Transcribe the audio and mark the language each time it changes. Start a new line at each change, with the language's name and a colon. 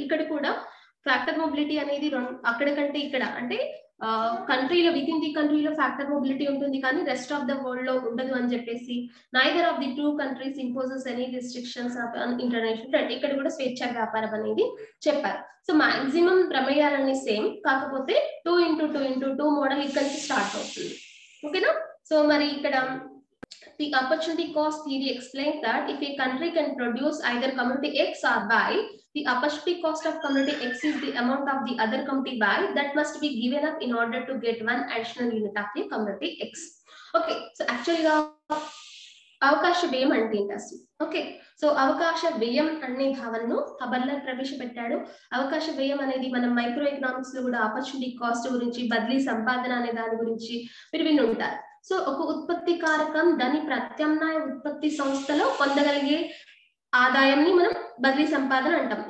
Telugu: ఇక్కడ కూడా factor mobility అనేది అక్కడ కంటే ఇక్కడ అంటే కంట్రీలో, విత్ ఇన్ ది కంట్రీలో ఫ్యాక్టర్ మొబిలిటీ ఉంటుంది కానీ రెస్ట్ ఆఫ్ ద వరల్డ్ లో ఉండదు అని చెప్పేసి,
English: Neither of the 2 countries imposes any restrictions of international trade.
Telugu: ఇక్కడ కూడా స్వేచ్ఛా వ్యాపారం అనేది చెప్పారు. సో మాక్సిమం ప్రమేయాలన్నీ సేమ్, కాకపోతే 2x2x2 మోడల్ ఇక్కడ నుంచి స్టార్ట్ అవుతుంది. ఓకేనా? సో మరి ఇక్కడ
English: the opportunity cost theory explains that if a country can produce either commodity X or Y, the opportunity cost of commodity X is the amount of the other commodity Y that must be given up in order to get one additional unit of the commodity X. Okay, so actually
Telugu: అవకాశ వ్యయం అంటే ఏంటి అసలు? Okay, so అవకాశ వ్యయం అనే భావనను హబర్లర్ ప్రవేశపెట్టాడు. అవకాశ వ్యయం అనేది మనం మైక్రో ఎకనామిక్స్ లో కూడా ఆపర్చునిటీ కాస్ట్ గురించి, బదిలీ సంపాదన అనే దాని గురించి మీరు విని ఉంటారు. సో ఒక ఉత్పత్తి కారకం దాని ప్రత్యామ్నాయ ఉత్పత్తి సంస్థలో పొందగలిగే ఆదాయాన్ని మనం బదిలీ సంపాదన అంటాం.